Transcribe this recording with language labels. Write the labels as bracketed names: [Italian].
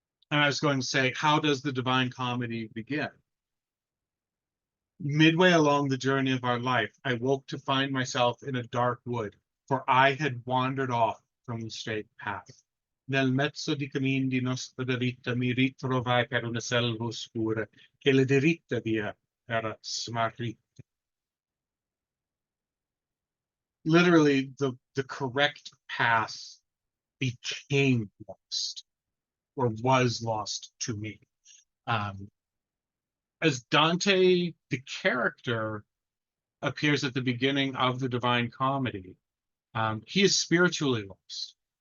[English] And I was going to say, how does the Divine Comedy begin? Midway along the journey of our life, I woke to find myself in a dark wood, for I had wandered off from the straight path. [Italian] Nel mezzo di cammin di nostra vita mi ritrovai per una selva oscura, che la diritta via era smarrita. [English] Literally, the correct path became lost, or was lost to me. As Dante, the character, appears at the beginning of the Divine Comedy, he is spiritually lost.